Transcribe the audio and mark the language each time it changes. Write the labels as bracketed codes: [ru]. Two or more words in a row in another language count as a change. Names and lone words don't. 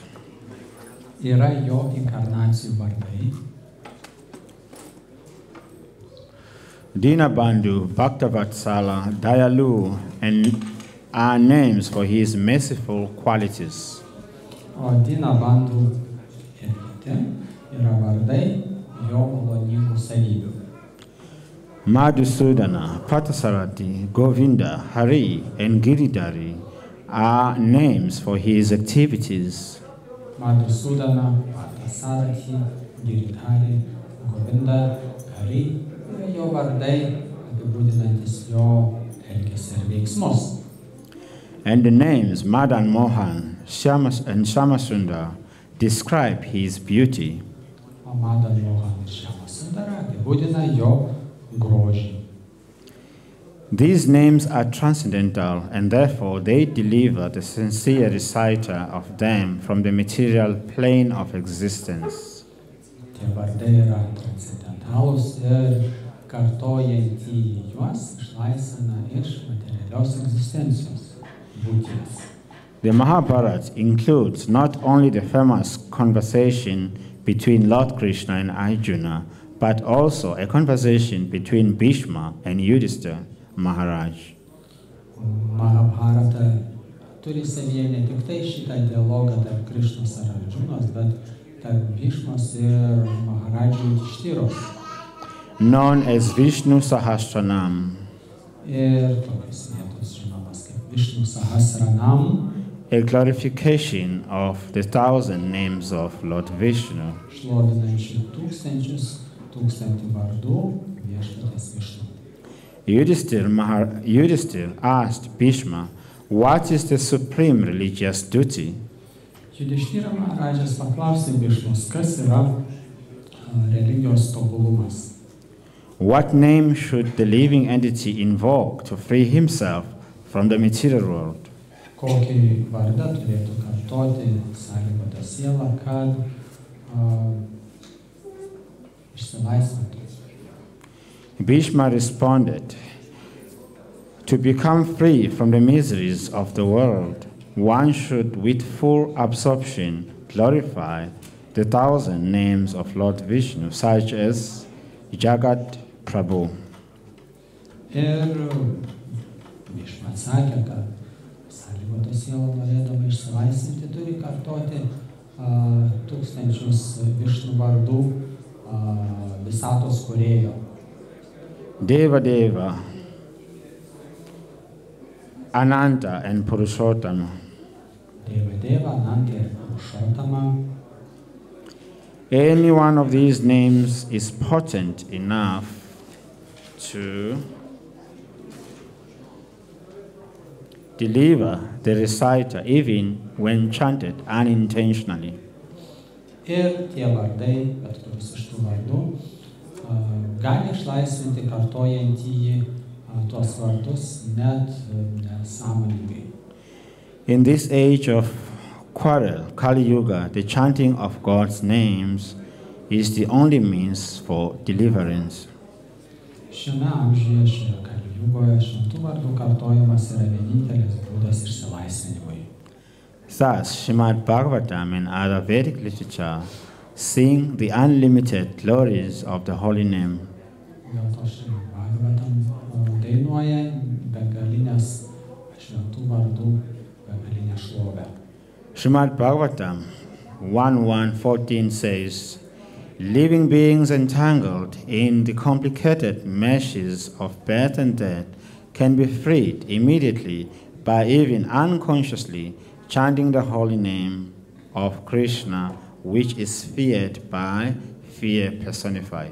[lt] Yra jo inkarnacijų vardai. [en] Dinabandhu, Bhaktavatsala, Dayalu, and are names for his merciful qualities. [lt] O Dinabandhu ir kiti yra vardai jo maloningų savybių. [en] Madhusudana, Patasarati, Govinda, Hari, and Giridhari are names for his activities. [lt] Madhusudana, Patasarati, Giridhari, Govinda, Hari yra jo vardai apibūdinantis jo elgesį ir veiksmus. [en] And the names Madan Mohan, Shyamas, and Shyamasundar describe his beauty. [lt] O Madan Mohan ir Shyamasundara apibūdina jo grožį. [en] These names are transcendental, and therefore they deliver the sincere reciter of them from the material plane of existence. [lt] Tie vardai yra transcendentalūs ir kartojantį juos išlaisvina iš materialios egzistencijos. [en] The Mahabharata includes not only the famous conversation between Lord Krishna and Arjuna, but also a conversation between Bhishma and Yudhishthira Maharaj. [lt] Mahabharata turi savyje ne tik tai šitą dialogą tarp Krishnos ir Arjunos, bet tarp Bhishmos ir Maharajų Yudhishtiros. [en] Known as Vishnu Sahasranam. [lt] Ir tokios vietos žinomas kaip Vishnu Sahasranam. [en] A glorification of the 1,000 names of Lord Vishnu. [lt] Šlovinančių tūkstančius 1000 vardų viešpaties Višnu. [en] Yudhisthira asked Bhishma, what is the supreme religious duty? [lt] Yudhišthira Maharadžas paklausė Višnos, kas yra religijos tobulumas. [en] What name should the living entity invoke to free himself from the material world? [lt] Kokį vardą turėtų kartoti sąlygota siela, kad išsilaisvintų? [en] Bhishma responded, to become free from the miseries of the world, one should with full absorption glorify the 1,000 names of Lord Vishnu, such as Jagat Prabhu. [lt] Ir Višnu atsakė, kad sąlygota siela norėdama išsilaisvinti turi kartoti 1000 Višnu vardų visatos kūrėjo. [en] Deva Deva, Ananta and Purushottama. [lt] Deva Deva, Ananta ir Purushottama. [en] Any one of these names is potent enough to deliver the reciter even when chanted unintentionally. [lt] Ir tie vardai, bet kuris iš tų vardų, gali išlaisvinti kartojantį tuos vardus net nesąmoningai. [en] In this age of quarrel, Kali Yuga, the chanting of God's names is the only means for deliverance. [lt] Šiame amžiuje, šioje Kali Jugoje, šventų vardų kartojimas yra vienintelis būdas išsilaisvinimui. [en] Thus, Srimad Bhagavatam and other Vedic literature sing the unlimited glories of the holy name. [lt] Dėl to Srimad Bhagavatam dainuoja begalinės šventų vardų begalinę šlovę. [en] Srimad Bhagavatam 1.1.14 says, living beings entangled in the complicated meshes of birth and death can be freed immediately by even unconsciously chanting the holy name of Krishna, which is feared by fear personified.